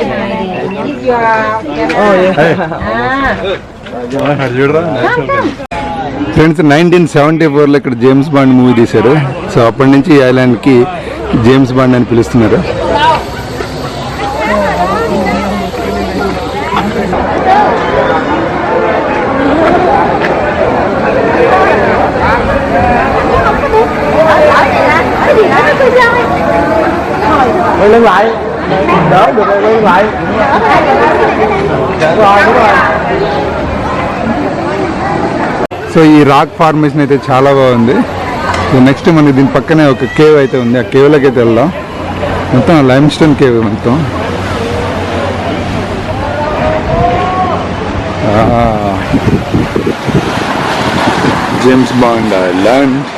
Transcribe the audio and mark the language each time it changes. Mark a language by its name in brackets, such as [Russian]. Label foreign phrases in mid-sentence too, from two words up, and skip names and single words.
[English] If you are [Telugu] ఫ్రెండ్స్, 1974లో ఇక్కడ జేమ్స్ బాండ్ మూవీ తీశారు. సో అప్పటి నుంచి ఈ ఐలాండ్కి జేమ్స్ బాండ్ అని పిలుస్తున్నారు. [Vietnamese] lên lại đỡ được lên lại rồi. [Telugu] సో ఈ [English] rock formation [Telugu] అయితే చాలా బాగుంది. [English] so next [Telugu] మనకి దీని పక్కనే ఒక కేవ్ అయితే ఉంది. ఆ కేవ్లోకి అయితే వెళ్దాం. మొత్తం [English] lime stone cave [Telugu] మొత్తం. జేమ్స్ బాండ్ ఐలాండ్.